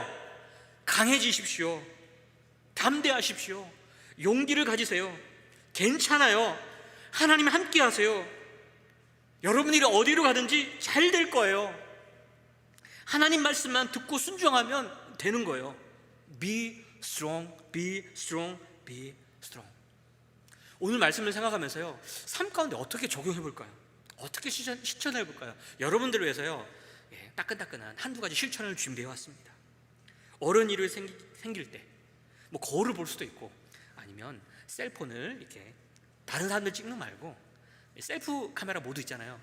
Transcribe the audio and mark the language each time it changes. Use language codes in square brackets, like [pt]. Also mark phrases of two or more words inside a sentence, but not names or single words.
[ko] 강해지십시오. 담대하십시오. 용기를 가지세요. 괜찮아요. 하나님 함께 하세요. 여러분이 어디로 가든지 잘 될 거예요. 하나님 말씀만 듣고 순종하면 되는 거예요. [en] Be strong, be strong, be strong. [ko] 오늘 말씀을 생각하면서요, 삶 가운데 어떻게 적용해 볼까요? 어떻게 실천해 볼까요? 여러분들을 위해서요, 따끈따끈한 한두 가지 실천을 준비해 왔습니다. 어려운 일이 생길 때 뭐 거울을 볼 수도 있고, 아니면 셀폰을 이렇게 다른 사람들 찍는 거 말고 셀프 카메라 모드 있잖아요.